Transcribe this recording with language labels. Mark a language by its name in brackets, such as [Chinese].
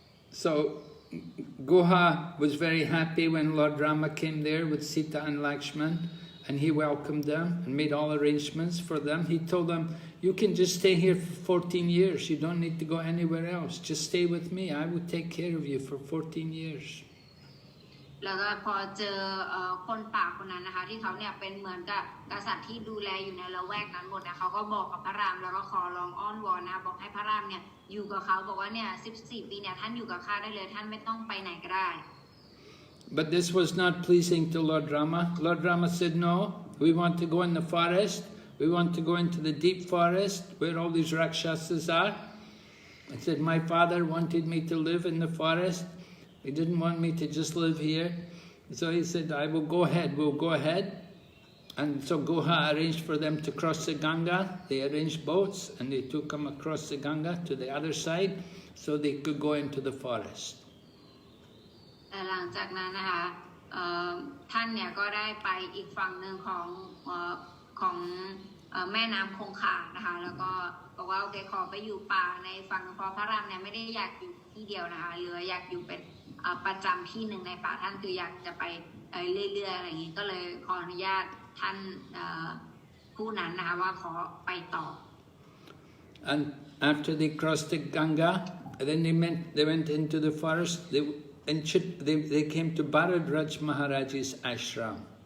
[English] So Goha was very happy when Lord Rama came there with Sita and Lakshman, and he welcomed them and made all arrangements for them. He told them, you can just stay here for 14 years. You don't need to go anywhere else. Just stay with me. I will take care of you for 14 years. [Thai] แล้วก็พอเจอคนป่าคนนั้นนะคะที่เขาเนี่ยเป็นเหมือนกับกษัตริย์ที่ดูแลอยู่ในละแวกนั้นหมดนะเขาก็บอกกับพระรามแล้วก็ขอร้องอ้อนวอนนะบอกให้พระรามเนี่ยอยู่กับเขาบอกว่าเนี่ย14 ปีเนี่ยท่านอยู่กับข้าได้เลยท่านไม่ต้องไปไหนก็ได้ [English] But this was not pleasing to Lord Rama. Lord Rama said, no, we want to go in the forest. We want to go into the deep forest where all these Rakshasas are. I said, my father wanted me to live in the forest. He didn't want me to just live here. So he said, I will go ahead, we'll go ahead. And so Goha arranged for them to cross the Ganga. They arranged boats and they took them across the Ganga to the other side so they could go into the forest. [Thai] หลังจากนั้นนะคะท่านเนี่ยก็ได้ไปอีกฝั่งหนึ่งของแม่น้ำคงคานะคะแล้วก็บอกว่าโอเคขอไปอยู่ป่าในฝั่งเพราะพระรามเนี่ยไม่ได้อยากอยู่ที่เดียวนะคะหรืออยากอยู่เป็นประจำที่หนึ่งในป่าท่านคืออยากจะไปเรื่อยๆอะไรอย่างนี้ก็เลยขออนุญาตท่านผู้นั้นนะคะว่าขอไปต่อ [English] And after they crossed the Ganga, then they went into the forest. They came to Bharadraj Maharaja's ashram.